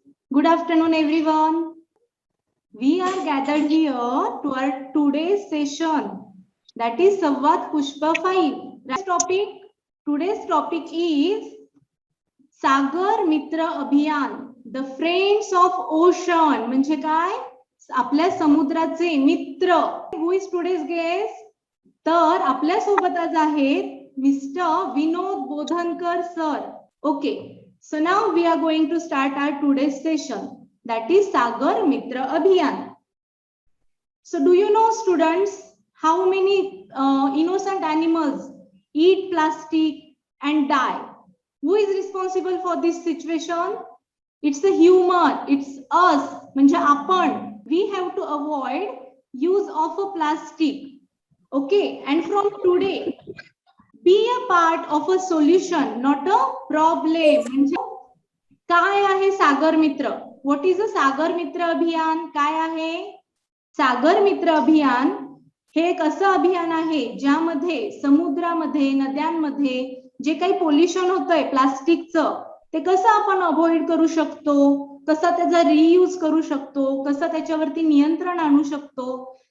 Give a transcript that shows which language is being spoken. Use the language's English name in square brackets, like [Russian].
[English] Good afternoon, everyone. We are gathered here to our today's session, that is Samvad Pushpa 5. Today's topic is Sagar Mitra Abhiyan, the Friends of Ocean. [Marathi] म्हणजे काय? आपल्या समुद्राचे मित्र. [English] Who is today's guest? [Marathi] तर आपल्या सोबत आज आहेत Mr. [English] Vinod Bodhankar sir. Okay. So now we are going to start our today's session, that is Sagar Mitra Abhiyan. So do you know, students, how many innocent animals eat plastic and die? Who is responsible for this situation? It's the human, it's us, [Marathi] म्हणजे आपण. [English] We have to avoid use of a plastic. Okay, and from today, be a part of a solution, not a problem. [Marathi] म्हणजे काय आहे सागर मित्र? [English] What is a [Marathi] सागर मित्र अभियान? काय आहे सागर मित्र अभियान? हे एक असं अभियान आहे ज्यामध्ये समुद्रामध्ये, नद्यांमध्ये जे काही पोल्युशन होतंय प्लास्टिकचं, ते कसं आपण अवॉइड करू शकतो, कसं त्याचा रियूज करू शकतो, कसं त्याच्यावरती नियंत्रण आणू शकतो.